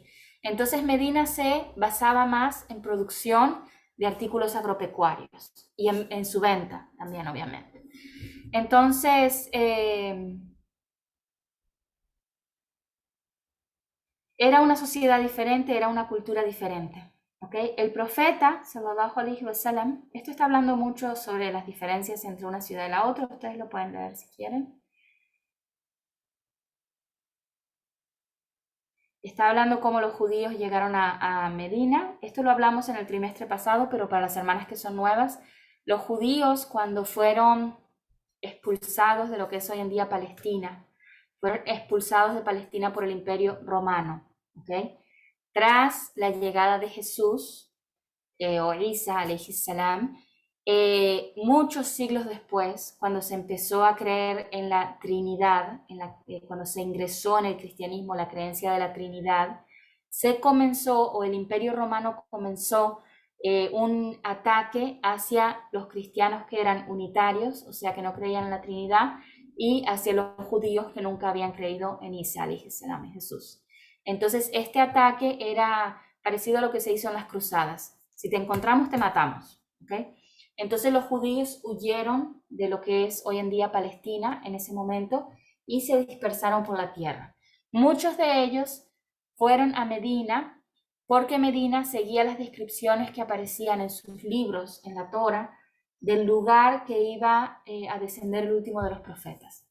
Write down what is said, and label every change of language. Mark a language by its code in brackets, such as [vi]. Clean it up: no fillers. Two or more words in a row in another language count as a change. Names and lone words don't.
[es] Entonces Medina se basaba más en producción de artículos agropecuarios y en su venta también, obviamente. Entonces, era una sociedad diferente, era una cultura diferente. ¿Okay? El profeta, [ar] صلى الله عليه وسلم, [es] esto está hablando mucho sobre las diferencias entre una ciudad y la otra, ustedes lo pueden leer si quieren. Está hablando cómo los judíos llegaron a Medina. Esto lo hablamos en el trimestre pasado, pero para las hermanas que son nuevas, los judíos cuando fueron expulsados de lo que es hoy en día Palestina, fueron expulsados de Palestina por el Imperio Romano. ¿Okay? Tras la llegada de Jesús, o Isa, [ar] عليه السلام, [es] muchos siglos después, cuando se empezó a creer en la Trinidad, cuando se ingresó en el cristianismo la creencia de la Trinidad, se comenzó, o el Imperio Romano comenzó un ataque hacia los cristianos que eran unitarios, o sea, que no creían en la Trinidad, y hacia los judíos que nunca habían creído en Isa, [ar] عليه السلام, [es] en Jesús. Entonces, este ataque era parecido a lo que se hizo en las cruzadas. Si te encontramos, te matamos. ¿Okay? Entonces los judíos huyeron de lo que es hoy en día Palestina en ese momento y se dispersaron por la tierra. Muchos de ellos fueron a Medina porque Medina seguía las descripciones que aparecían en sus libros, en la Torá, del lugar que iba a descender el último de los profetas.